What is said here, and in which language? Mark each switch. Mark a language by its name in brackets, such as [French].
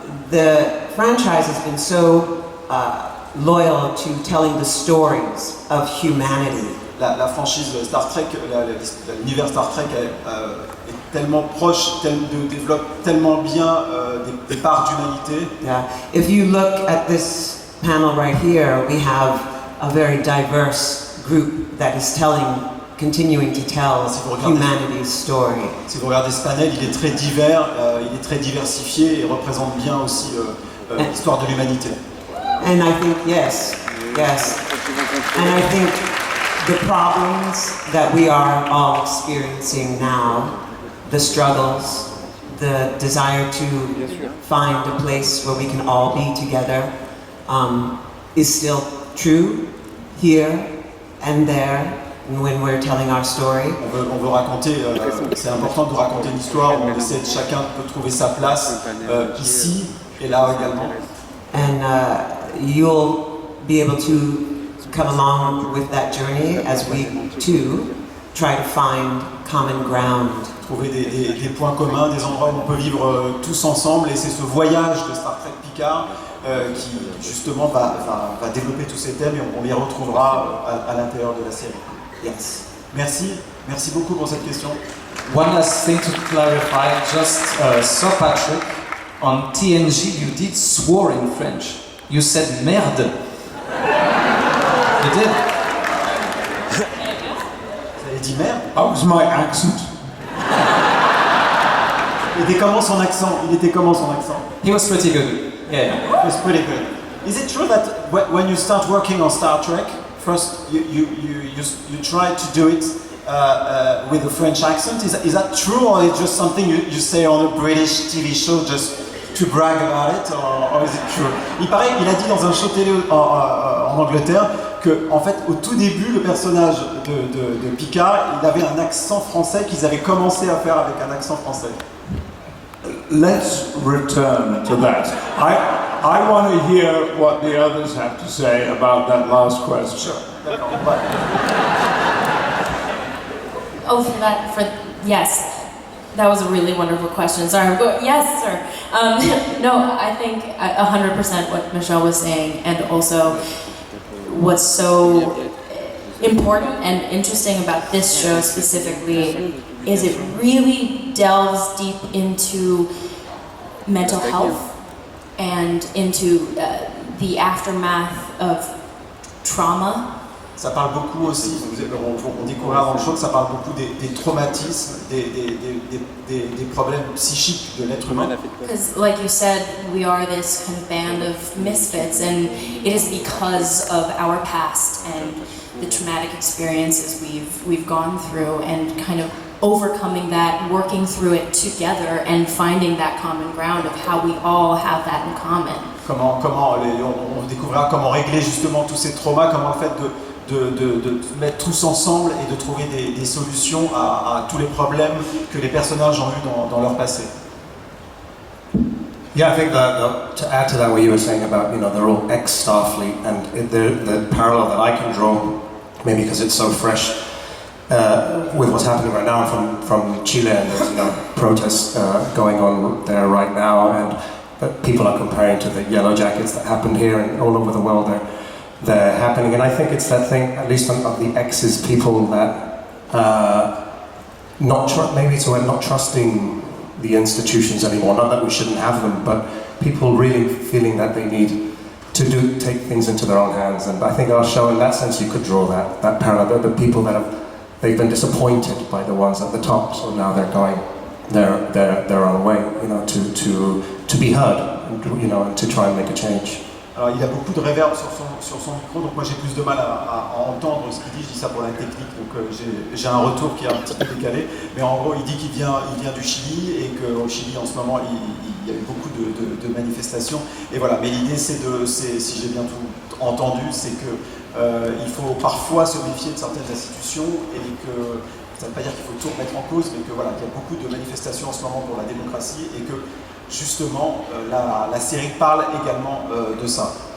[English] The franchise has been so loyal to telling the stories of humanity. [French] La franchise Star Trek, l'univers Star Trek est tellement proche, développe tellement bien des parts d'humanité. [English] Yeah. If you look at this panel right here, we have a very diverse group that is continuing to tell humanity's story. [French] Si vous regardez ce panel, il est très divers, il est très diversifié et représente bien aussi l'histoire de l'humanité. [English] And I think, yes. And I think the problems that we are all experiencing now, the struggles, the desire to find a place where we can all be together, is still true here and there. When we're telling our story. [French] On veut raconter, c'est important de raconter une histoire où on essaie de chacun peut trouver sa place ici et là également. [English] And you'll be able to come along with that journey as we too try to find common ground. [French] Trouver des points communs, des endroits où on peut vivre tous ensemble et c'est ce voyage de Star Trek Picard qui justement va développer tous ces thèmes et on les retrouvera à l'intérieur de la série. [English] Yes. [French] Merci beaucoup pour cette question. [English] One last thing to clarify, just Sir Patrick, on TNG you did swore in French. You said merde. You did. [French] Vous avez dit merde? [English] That was my accent. [French] Il était comment son accent? [English] He was pretty good. Yeah. It was pretty good. Is it true that when you start working on Star Trek, first you try to do it with a French accent? Is that true, or is it just something you say on a British TV show just to brag about it, or is it true? [French] Il a dit dans un show télé en Angleterre que, en fait, au tout début, le personnage de Picard, il avait un accent français qu'ils avaient commencé à faire avec un accent français. [English] Let's return to that. I want to hear what the others have to say about that last question. Oh, yes. That was a really wonderful question. Sorry, yes, sir. No, I think 100% what Michelle was saying, and also what's so important and interesting about this show specifically is it really delves deep into mental health and into the aftermath of trauma. [French] Ça parle beaucoup aussi, on découvrira dans le show que ça parle beaucoup des traumatismes, des problèmes psychiques de l'être humain. [English] Because, like you said, we are this kind of band of misfits, and it is because of our past and the traumatic experiences we've gone through, and kind of overcoming that, working through it together, and finding that common ground of how we all have that in common. [French] On découvrira comment régler justement tous ces traumas, comment le fait de mettre tous ensemble et de trouver des solutions à tous les problèmes que les personnages ont eu dans leur passé. [English] Yeah, I think that to add to that, what you were saying about, they're all ex-Starfleet, and the parallel that I can draw, maybe because it's so fresh, with what's happening right now from Chile, and there's protests going on there right now, but people are comparing to the Yellow Jackets that happened here and all over the world. They're happening, and I think it's that thing, at least of the X's, people that maybe it's about not trusting the institutions anymore. Not that we shouldn't have them, but people really feeling that they need to take things into their own hands. And I think our show, in that sense, you could draw that parallel. The people that they've been disappointed by the ones at the top, so now they're going their own way, to be heard, and to try and make a change. [French] Alors il a beaucoup de reverb sur son micro, donc moi j'ai plus de mal à entendre ce qu'il dit. Je dis ça pour la technique, donc j'ai un retour qui est un petit peu décalé. Mais en gros, il dit qu'il vient du Chili et qu'au Chili en ce moment il y a eu beaucoup de manifestations. Et voilà. Mais l'idée c'est si j'ai bien tout entendu, c'est que il faut parfois se méfier de certaines institutions et que ça ne veut pas dire qu'il faut tout remettre en cause, mais que voilà, qu'il y a beaucoup de manifestations en ce moment pour la démocratie et que justement, la série parle également de ça.